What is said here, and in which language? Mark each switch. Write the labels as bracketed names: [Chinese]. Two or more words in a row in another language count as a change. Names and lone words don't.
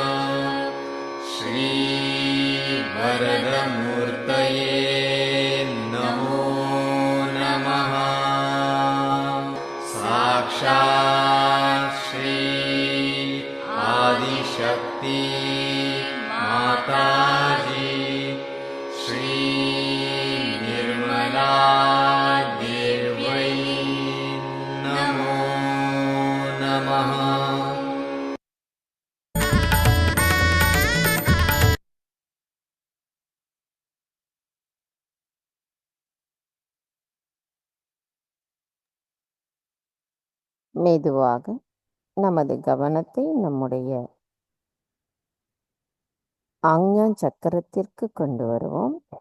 [Sanskrit] श्रीवरदमूर्तये नमो नमः साक्षात् श्री आदिशक्ति माताजी श्री निर्मला देव्यै नमो नमः। [Tamil] மெதுவாக நமது கவனத்தை நம்முடைய ஆக்ஞா சக்கரத்திற்கு கொண்டு வருவோம்.